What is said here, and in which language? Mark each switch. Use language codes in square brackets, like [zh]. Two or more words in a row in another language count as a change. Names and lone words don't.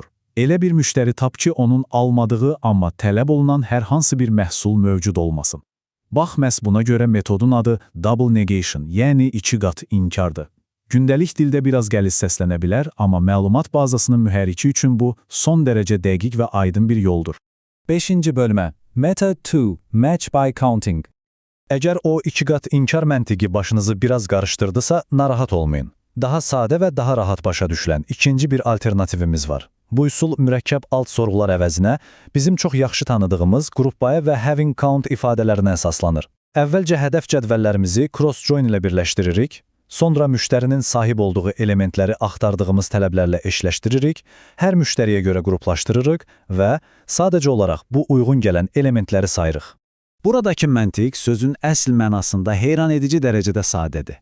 [az] Elə bir müştəri tap ki, onun almadığı, amma tələb olunan hər hansı bir məhsul mövcud olmasın. Bax, məhz buna görə metodun adı [en] Double Negation, [az] yəni 2 qat inkardır. Gündəlik dildə biraz qəliz səslənə bilər, amma məlumat bazasının mühərriki üçün bu son dərəcə dəqiq və aydın bir yoldur. 5-ci bölmə. [en] Method 2. Match by Counting. [az] Əgər o 2 qat inkar məntiqi başınızı biraz qarışdırdısa, narahat olmayın. Daha sadə və daha rahat başa düşülən ikinci bir alternativimiz var. Bu üsul mürəkkəb alt sorğular əvəzinə bizim çox yaxşı tanıdığımız qrupbaya və [en] having count [az] ifadələrinə əsaslanır. Əvvəlcə hədəf cədvəllərimizi cross-join ilə birləşdiririk, sonra müştərinin sahib olduğu elementləri axtardığımız tələblərlə eşləşdiririk, hər müştəriyə görə qruplaşdırırıq və sadəcə olaraq bu uyğun gələn elementləri sayırıq. Buradakı məntiq sözün əsl mənasında heyran edici dərəcədə sadədir.